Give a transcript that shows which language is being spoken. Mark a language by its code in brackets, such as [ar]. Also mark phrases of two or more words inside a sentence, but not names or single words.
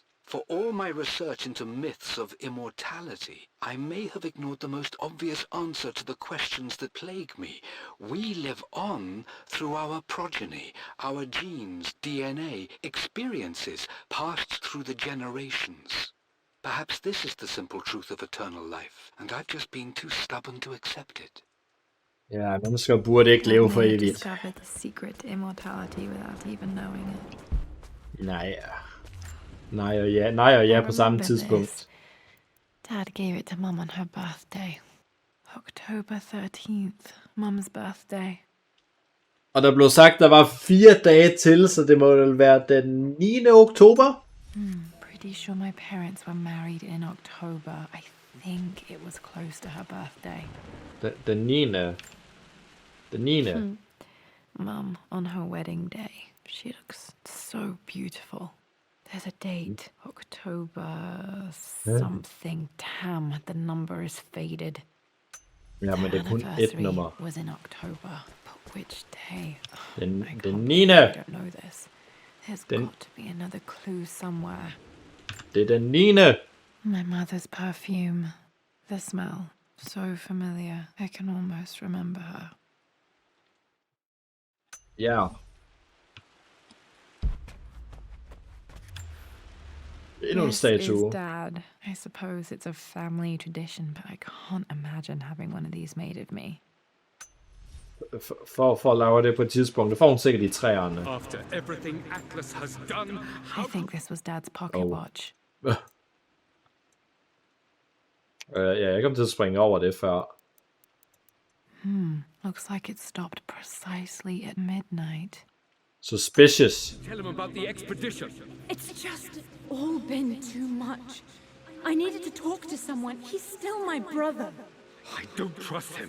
[en] For all my research into myths of immortality, I may have ignored the most obvious answer to the questions that plague me. We live on through our progeny, our genes, DNA, experiences passed through the generations. Perhaps this is the simple truth of eternal life, and I've just been too stubborn to accept it. [da] Ja, mennesker burde ikke leve for evigt. [en] Discovered the secret to immortality without even knowing it. [da] Nej. Nej og ja på samme tidspunkt. [en] Dad gave it to Mum on her birthday. October 13th, Mum's birthday. [da] Og der blev sagt, der var 4 dage til, så det må vel være den 9. oktober? [en] Pretty sure my parents were married in October. I think it was close to her birthday. [da] Den 9. Den 9. [en] Mum, on her wedding day, she looks so beautiful. There's a date, October something. Damn, the number is faded. [da] Ja, men det er kun et nummer. [en] Was in October, but which day? [da] Den 9. [en] I don't know this. There's got to be another clue somewhere. [da] Det er den 9. [en] My mother's perfume. The smell. So familiar. I can almost remember her. [da] Ja. Endnu en statue. [en] Is Dad. I suppose it's a family tradition, but I can't imagine having one of these made of me. [da] For at lave det på et tidspunkt. Det får hun sikkert i træerne. [en] After everything Atlas has done, I think this was Dad's pocket watch. [da] Ja, jeg kom til at springe over det før. [en] Looks like it stopped precisely at midnight. Suspicious. tell him about the expedition. It's just all been too much. I needed to talk to someone. He's still my brother. I don't trust him.